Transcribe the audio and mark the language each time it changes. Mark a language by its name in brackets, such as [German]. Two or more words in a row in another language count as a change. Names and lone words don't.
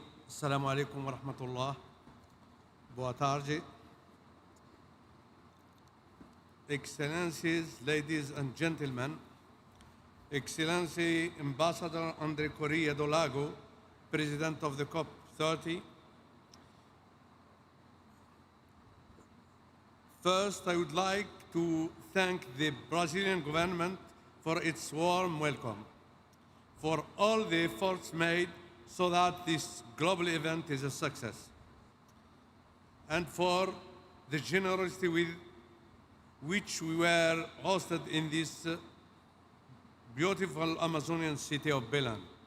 [Arabic] السلام عليكم ورحمة الله. [Portuguese] Boa tarde. [English] Excellencies, ladies and gentlemen, Excellency Ambassador André Correa do Lago, President of the COP30. First, I would like to thank the Brazilian government for its warm welcome, for all the efforts made so that this global event is a success, and for the generosity with which we were hosted in this beautiful Amazonian city of Belém.